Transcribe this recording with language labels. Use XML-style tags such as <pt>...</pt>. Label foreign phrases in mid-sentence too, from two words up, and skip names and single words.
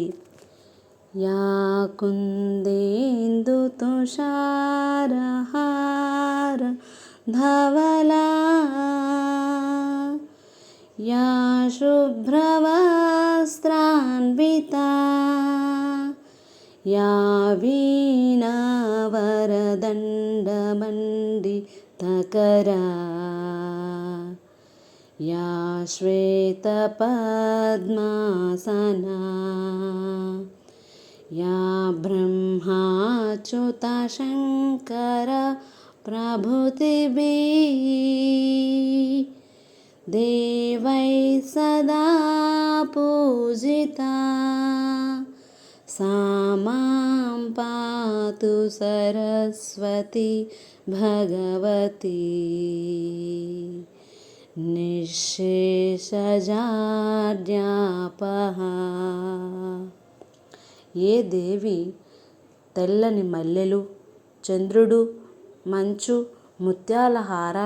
<sa>యా కుందేందు తుషారహార ధవలా యా శుభ్రవస్త్రాన్వితా యా వీణా వరదండమండితకరా या श्वेतपद्मासना या ब्रह्माच्युता शङ्कर प्रभृतिभिः देवैः सदा पूजिता सा मां पातु सरस्वती भगवती నిశ్శేషజాడ్యాపహ.</sa> <te>ఏ దేవి తెల్లని మల్లెలు, చంద్రుడు, మంచు, ముత్యాల హారాల</te>